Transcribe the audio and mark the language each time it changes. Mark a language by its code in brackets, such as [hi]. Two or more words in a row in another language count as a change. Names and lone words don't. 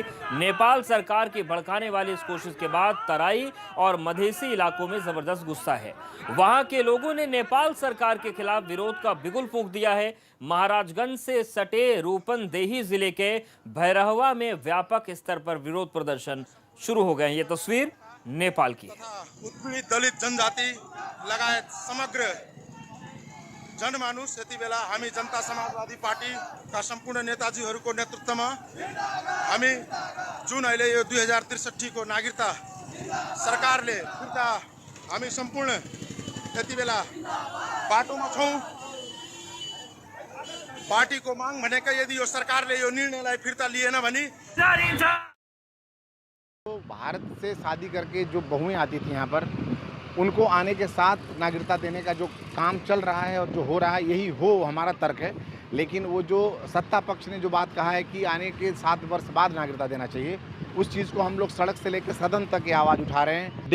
[hi] नेपाल सरकार की भड़काने वाली इस कोशिश के बाद तराई और मधेसी इलाकों में जबरदस्त गुस्सा है। वहां के लोगों ने नेपाल सरकार के खिलाफ विरोध का बिगुल फूंक दिया है। महाराजगंज से सटे रूपनदेही जिले के भैरहवा में व्यापक स्तर पर विरोध प्रदर्शन शुरू हो गए। ये तस्वीर नेपाल की है। [ne] उत्पीडित दलित जनजाति लगायत समग्र जनमानुस यति बेला हामी जनता समाजवादी पार्टीका सम्पूर्ण नेताजीहरूको नेतृत्वमा हामी जुन अहिले यो 2063 को नागरिकता सरकारले फिर्ता हामी सम्पूर्ण यति बेला बाटोमा छौं। पार्टीको माग भनेकै यदि यो सरकारले यो निर्णयलाई फिर्ता लिएन भने [hi] तो भारत से शादी करके जो बहुएं आती थी यहाँ पर, उनको आने के साथ नागरिकता देने का जो काम चल रहा है और जो हो रहा है, यही हो हमारा तर्क है। लेकिन वो जो सत्ता पक्ष ने जो बात कहा है कि आने के 7 वर्ष बाद नागरिकता देना चाहिए, उस चीज़ को हम लोग सड़क से लेकर सदन तक ये आवाज़ उठा रहे हैं।